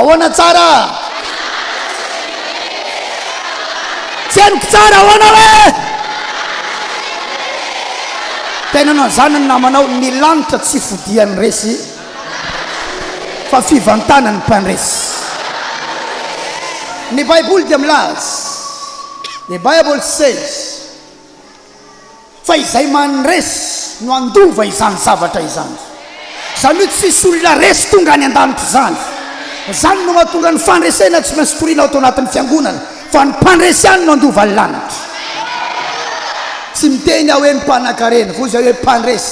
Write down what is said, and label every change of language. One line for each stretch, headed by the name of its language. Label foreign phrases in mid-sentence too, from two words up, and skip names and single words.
Malagasy: Ahoana tsara? Tsy henoko tsara. Ahoana hoe? Tena nao zany namanao ny lanitra tsy fodian'ny resy, fa fivantanany mpandresy. Ny Baiboly dia milaza.
English: The Bible says,
Malagasy: fa izay manresy no andova izany zavatra izany. Zany hoe tsisy olona resy tonga any an-danitra zany. Zany no mahatonga ny fandresena tsy maintsy toriana ao anatin'ny fiangonana, fa ny mpandresy no andova ny lanitra. Tsy miteny aho hoe ny mpanan-karena, fa zay hoe mpandresy.